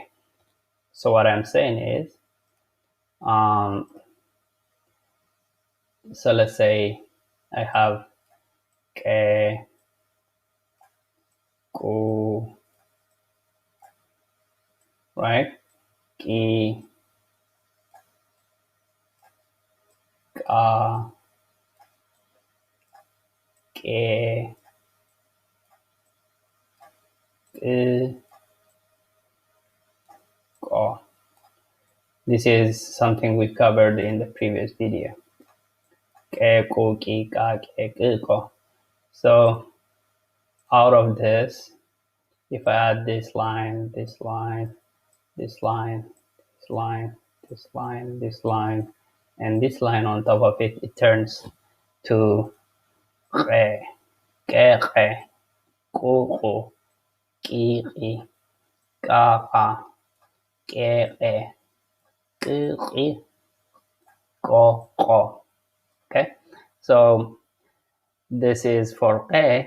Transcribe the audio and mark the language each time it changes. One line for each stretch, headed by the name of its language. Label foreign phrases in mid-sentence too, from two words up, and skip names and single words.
English: So what I'm saying is, so let's say I have k, ku, right? Ki, ka, ke, ko. This is something we covered in the previous video. Ke, ku, ki, ka, ke, ko. So out of this, if I add this line, this line, this line, this line, this line, this line, and this line on top of it, it turns to re, ke, ku, ku, ki, ka, ke, ko. Okay, so this is for ke.